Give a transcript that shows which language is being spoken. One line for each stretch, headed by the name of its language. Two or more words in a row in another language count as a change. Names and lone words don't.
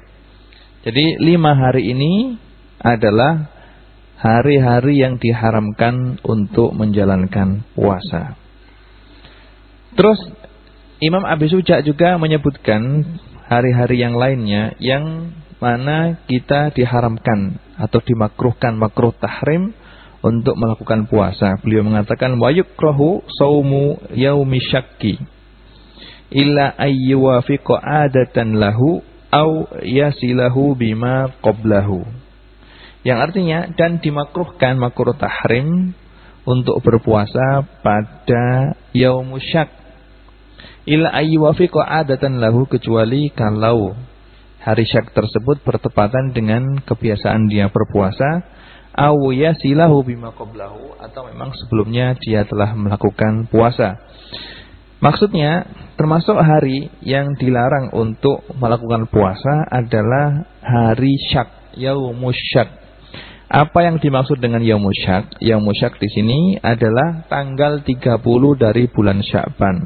Indonesian: Jadi 5 hari ini adalah hari-hari yang diharamkan untuk menjalankan puasa. Terus Imam Abi Suja juga menyebutkan hari-hari yang lainnya yang mana kita diharamkan atau dimakruhkan, makruh tahrim untuk melakukan puasa. Beliau mengatakan
Arabic: ويكره صوم يوم الشك إلا أن يوافق عادة له أو يصله بما قبله.
Indonesian: Yang artinya dan dimakruhkan makruh tahrim untuk berpuasa pada
Arabic: يوم الشك إلا أن يوافق عادة له,
Indonesian: kecuali kalau hari syak tersebut bertepatan dengan kebiasaan dia berpuasa,
Arabic: أو يصله بما قبله,
Indonesian: atau memang sebelumnya dia telah melakukan puasa. Maksudnya termasuk hari yang dilarang untuk melakukan puasa adalah hari syak,
Arabic: يوم الشك.
Indonesian: Apa yang dimaksud dengan
Arabic: يوم الشك? يوم الشك
Indonesian: di sini adalah tanggal 30 dari bulan Sya'ban.